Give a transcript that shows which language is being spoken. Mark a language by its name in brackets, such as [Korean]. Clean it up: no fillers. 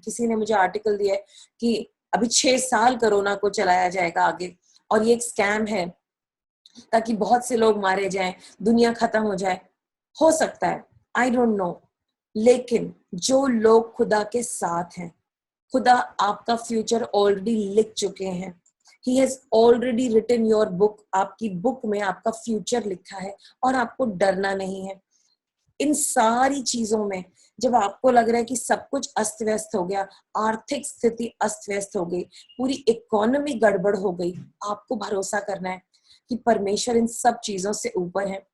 [Hindi] किसी ने मुझे आर्टिकल दिया है कि अभी 6 साल कोरोना को चलाया जाएगा आगे, और ये एक स्कैम है ताकि बहुत से लोग मारे जाएं, दुनिया खत्म हो जाए। हो सकता है, [English] I don't know, [Hindi] लेकिन जो लोग खुदा के साथ हैं, खुदा आपका फ्यूचर ऑलरेडी लिख चुके हैं। [English] He has already written your book. [Hindi] आपकी बुक में आपका फ्यूचर लिखा है, और आपको डरना नहीं है। इन सारी चीजों में जब आपको लग रहा है कि सब कुछ अस्त व्यस्त हो गया, आर्थिक स्थिति अस्त व्यस्त हो गई, पूरी इकोनॉमी गड़बड़ हो गई, आपको भरोसा करना है कि परमेश्वर इन सब चीजों से ऊपर है।